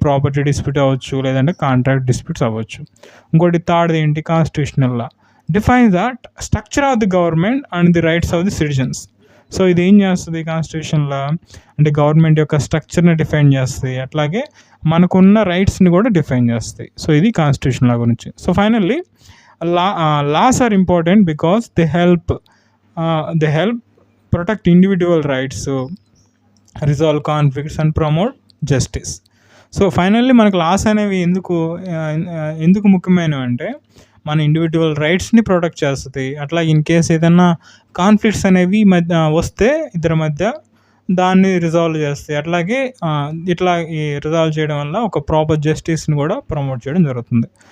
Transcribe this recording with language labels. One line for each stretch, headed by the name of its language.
Telugu: Property dispute అవ్వచ్చు లేదంటే contract disputes అవ్వచ్చు. ఇంకోటి థర్డ్ది ఏంటి?
English: Constitutional law defines that structure of the government and the rights of the citizens. So
Telugu: ఇది ఏం చేస్తుంది? కాన్స్టిట్యూషన్ లా అంటే గవర్నమెంట్ యొక్క స్ట్రక్చర్ని డిఫైన్ చేస్తుంది, అట్లాగే మనకున్న రైట్స్ని కూడా డిఫైన్ చేస్తాయి. సో ఇది కాన్స్టిట్యూషన్ లా గురించి.
English: So finally laws are important because they help protect individual rights, resolve conflicts and promote justice.
Telugu: So finally మనకు లాస్ అనేవి ఎందుకు ముఖ్యమైనవి అంటే మన ఇండివిజువల్ రైట్స్ని ప్రొటెక్ట్ చేస్తుంది. అట్లా ఇన్ కేస్ ఏదైనా కాన్ఫ్లిక్ట్స్ అనేవి వస్తే ఇద్దరి మధ్య దాన్ని రిజాల్వ్ చేస్తాయి. అట్లాగే ఇట్లా ఈ రిజాల్వ్ చేయడం వల్ల ఒక ప్రాపర్ జస్టిస్ని కూడా ప్రమోట్ చేయడం జరుగుతుంది.